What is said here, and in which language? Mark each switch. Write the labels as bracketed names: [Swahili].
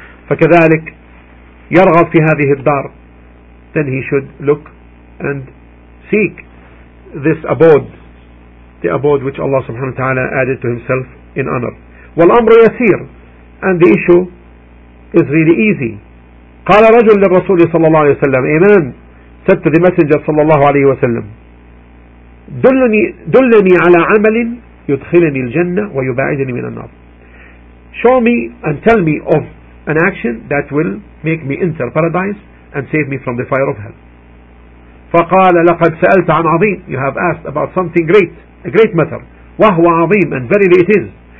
[Arabic] فكذلك يرغب في هذه الدار, [English] then he should look and seek this abode, the abode which Allah سبحانه وتعالى added to himself in honor. [Arabic] والأمر يسير, [English] and the issue is really easy. [Arabic] قال رجل للرسول صلى الله عليه وسلم, إيمان, [English] said to the messenger [Arabic] صلى الله عليه وسلم, دلني على عمل يدخلني الجنة ويباعدني من النار. [English] Show me and tell me of an action that will make me enter paradise and save me from the fire of hell. [Arabic] فقال لقد سألت عن عظيم, [English] you have asked about something great, a great matter, [Arabic] وهو عظيم, [English] and verily it is.